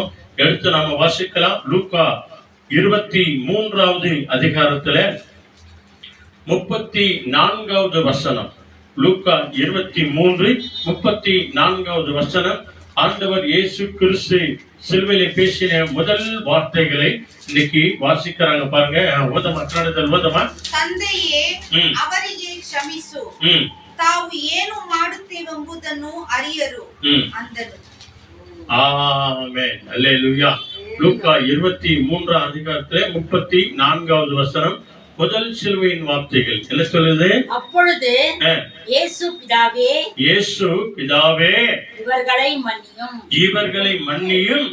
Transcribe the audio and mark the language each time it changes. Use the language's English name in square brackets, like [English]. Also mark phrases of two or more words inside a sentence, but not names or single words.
[Tamil] எடுத்து நாம வாசிக்கலாம். லூக்கா 23வது அதிகாரத்துல 34வது வசனம். லூக்கா 23:34வது வசனம். ஆண்டவர் இயேசு கிறிஸ்து சிலுவையிலே பேசின முதல் வார்த்தைகளை இன்னைக்கு வாசிக்கிறாங்க பாருங்க. ஓதமா ஓதமா. [Kannada] ತಂದೆಯೇ ಅವರಿಗೆ ಕ್ಷಮಿಸು, ತಾವು ಏನು ಮಾಡುತ್ತೇವೆಂಬುದನ್ನು ಅರಿಯರು ಅಂದನು. [Tamil] ஆமென். அல்லேலூயா. லூக்கா 23 அதிகாரத்திலே 34வது வசனம், முதல் சிலுவையின் வார்த்தைகள் என்ன சொல்லுது? அப்பொழுது இயேசு பிதாவே, இயேசு பிதாவே, இவர்களை மன்னியும், இவர்களை மன்னியும்,